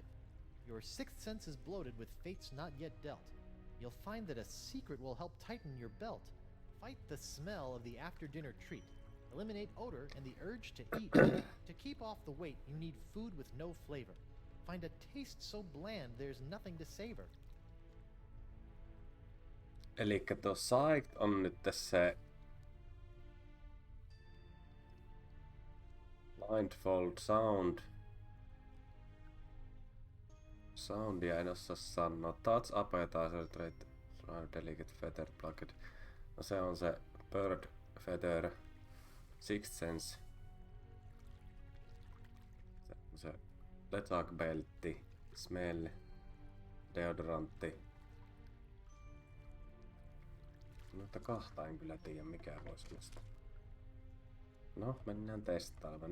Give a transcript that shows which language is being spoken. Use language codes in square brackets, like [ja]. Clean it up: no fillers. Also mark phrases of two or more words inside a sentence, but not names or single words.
[en] Your sixth sense is bloated with fates not yet dealt. You'll find that a secret will help tighten your belt. Fight the smell of the after-dinner treat. Eliminate odor and the urge to eat. To keep off the weight, you need food with no flavor. Find a taste so bland there's nothing to savor. [fi] Elikkä tuo Psyched on nyt tässä Blindfold Sound. Soundia en osaa sanoa. [en] Touch appetizer rate Delicate feather plucked. [fi] No se on se [en] bird feather, sixth sense. [fi] Se LeChuck beltti, smell, deodorantti. Mutta kahta en kyllä tiedä mikä voisi olla sitä. No, mennään testaamaan.